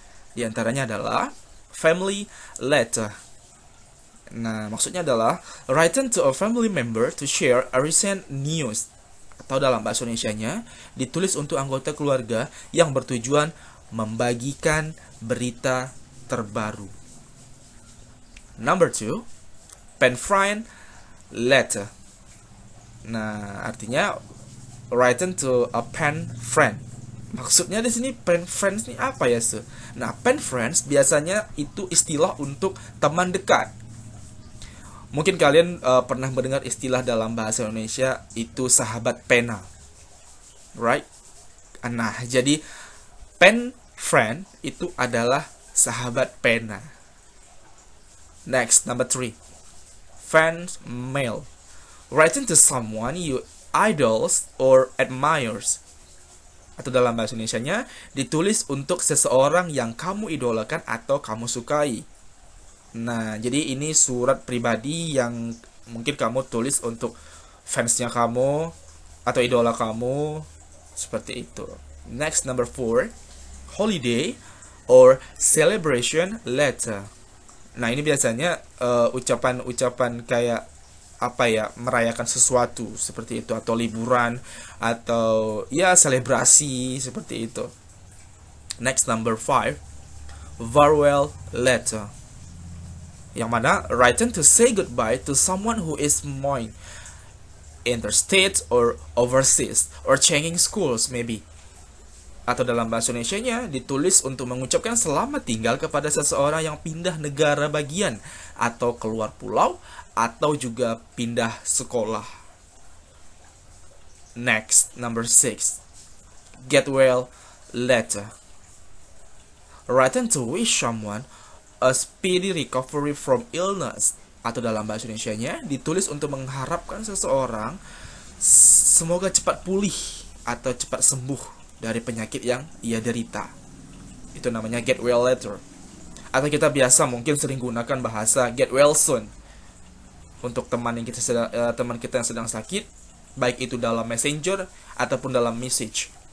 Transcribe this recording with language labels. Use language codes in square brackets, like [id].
[id] Di antaranya adalah family letter. Nah, maksudnya adalah [en] written to a family member to share a recent news, [id] atau dalam bahasa Indonesianya ditulis untuk anggota keluarga yang bertujuan membagikan berita terbaru. [en] Number two, pen friend letter. [id] Nah, artinya [en] written to a pen friend. [id] Maksudnya di sini pen friends ini apa ya, Su? Nah, pen friends biasanya itu istilah untuk teman dekat. Mungkin kalian pernah mendengar istilah dalam bahasa Indonesia itu sahabat pena, [en] right? [id] Nah, jadi pen friend itu adalah sahabat pena. [en] Next, number three, fan mail. Writing to someone you idols or admires. [id] Atau dalam bahasa Indonesianya, ditulis untuk seseorang yang kamu idolakan atau kamu sukai. Nah, jadi ini surat pribadi yang mungkin kamu tulis untuk fansnya kamu atau idola kamu, seperti itu. [en] Next, number four, holiday or celebration letter. [id] Nah, ini biasanya ucapan-ucapan kayak apa ya, merayakan sesuatu seperti itu, atau liburan, atau ya selebrasi seperti itu. [en] Next, number five, farewell letter, [id] yang mana [en] written to say goodbye to someone who is mourning interstate or overseas or changing schools maybe. [id] Atau dalam bahasa Indonesianya ditulis untuk mengucapkan selamat tinggal kepada seseorang yang pindah negara bagian atau keluar pulau atau juga pindah sekolah. [en] Next, number six, get well letter, written to wish someone a speedy recovery from illness. [id] Atau dalam bahasa Indonesianya ditulis untuk mengharapkan seseorang semoga cepat pulih atau cepat sembuh dari penyakit yang ia derita. Itu namanya get well letter. Atau kita biasa mungkin sering gunakan bahasa [en] get well soon [id] untuk teman kita yang sedang sakit, baik itu dalam messenger ataupun dalam message.